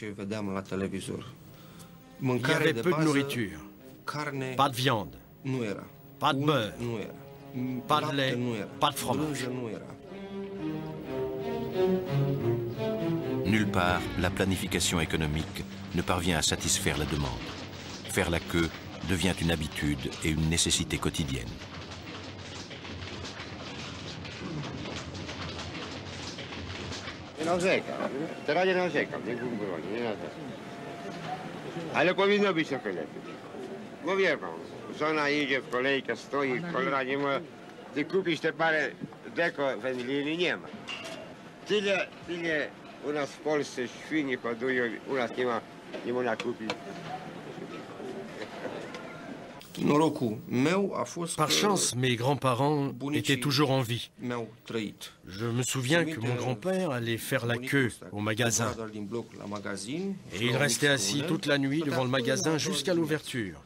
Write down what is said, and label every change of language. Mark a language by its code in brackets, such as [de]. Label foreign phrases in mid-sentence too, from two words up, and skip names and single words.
[fr] Il y avait peu de nourriture, pas de viande, pas de beurre, pas de lait, pas de fromage. Nulle part, la planification économique ne parvient à satisfaire la demande. Faire la queue devient une habitude et une nécessité quotidienne. [pl] Nie narzekam. Teraz nie narzekam, nie broni, nie narzekam. Ale powinno być trochę lepiej. Bo wie pan, żona idzie w kolejkę, stoi, cholera nie ma. Ty kupisz te parę deko wędliny, nie ma. Tyle u nas w Polsce świni hodują, u nas nie można kupić. [fr] Par chance, mes grands-parents étaient toujours en vie. Je me souviens que mon grand-père allait faire la queue au magasin. Et il restait assis toute la nuit devant le magasin jusqu'à l'ouverture.